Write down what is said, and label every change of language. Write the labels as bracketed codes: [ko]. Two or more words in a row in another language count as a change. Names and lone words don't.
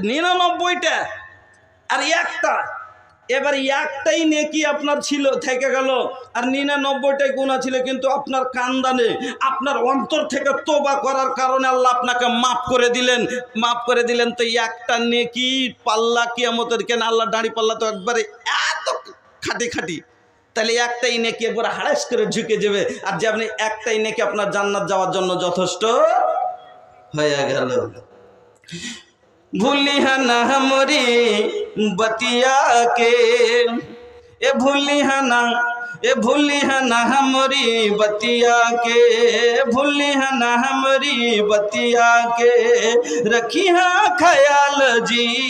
[bn] যে 99টা আর একটা এবার একটাই নেকি আপনার ছিল থেকে গেল, আর 99টাই গুনাহ ছিল, কিন্তু আপনার কান্দানে আপনার অন্তর থেকে তোবা করার কারণে আল্লাহ আপনাকে মাফ করে দিলেন। তো একটা নেকি পাল্লা কিয়ামতের কেন আল্লাহ দাঁড়ি পাল্লা তো একবারে এত খাটি, তাহলে একটাই নেকি একবার হাড়াস করে ঝুঁকে যাবে, আর যে আপনি একটাই নেকি আপনার জান্নাত যাওয়ার জন্য যথেষ্ট হয়ে গেল। [bho] भूलिया ना हमरी बतिया के, ए भूलिया ना हमरी बतिया के, भूलिया ना हमरी बतिया के, रखिया ख्याल जी